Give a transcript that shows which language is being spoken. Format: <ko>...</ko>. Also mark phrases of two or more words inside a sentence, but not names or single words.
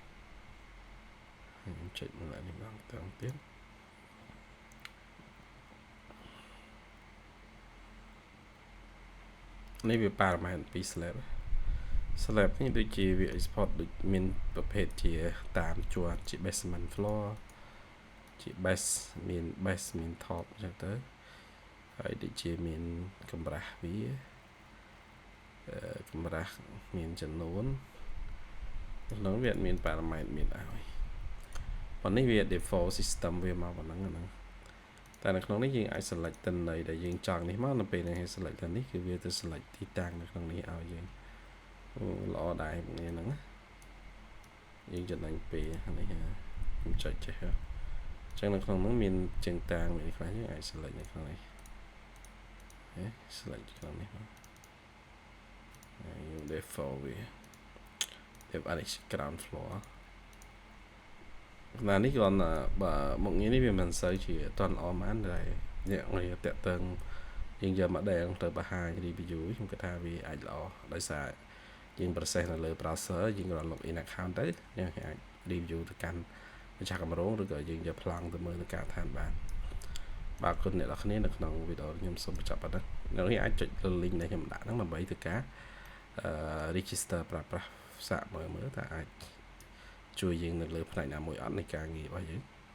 <km>ខ្ញុំចុចមកនេះម្ដងទៀតនេះវាប៉ារ៉ាម៉ែត្រពី slab នេះដូចជាវា export ដូចមានប្រភេទជាតាមជាន់ជា</km> <en>basement floor</en> <km>ជា base មាន base មាន top អញ្ចឹងទៅហើយដូចជាមានកម្រាស់វា កម្រាស់មានចំនួនក្នុងវាមានប៉ារ៉ាម៉ែត្រមានឲ្យប៉ុន្តែនេះវា</km> <en>default system</en> <km>វាមកប៉ុណ្ណឹងហ្នឹងតែនៅក្នុងនេះយើងអាច select ទិន្នន័យដែលយើងចង់នេះមកនៅពេលដែលយើង select ទៅនេះគឺវាទៅ select ទីតាំងនៅក្នុងនេះឲ្យយើងល្អដែរនេះហ្នឹងយើងចំណេញពេលនេះខ្ញុំចុចចេះអញ្ចឹងនៅក្នុងហ្នឹងមានជើងតាងមួយខ្លះយើងអាច select នៅក្នុងនេះ select ក្នុងនេះមកយើង default វា F</km> <en>ground floor</en> <km>ណានេះគ្រាន់តែបើមុខងារនេះវាមិនសូវជាត ន់ល្អប៉ុន្មានតែអ្នកងាយតាក់ទងយើងយក model ទៅបង្ហាញ review ខ្ញុំគិតថាវាអាចល្អដោយសារយើង process នៅលើ browser យើងគ្រាន់</km> <en>login account</en> <km>ទៅយើងអាច review ទៅកាន់ម្ចាស់កម្រងឬក៏យើងយកប្លង់ទៅមើលនៅការដ្ឋានបានបាទគុណអ្នកនរគ្នានៅក្នុងវីដេអូខ្ញុំសូមបញ្ចប់ប៉ុណ្ណឹងអ្នកនេះអាចចុចលើ link ដែលខ្ញុំដាក់ហ្នឹងដើម្បីធ្វើការregister ប្រើប្រាស់សាកមើលថាអាចជួយយើងនៅលើផ្នែកណាមួយអត់នៃការងាររបស់យើង</km>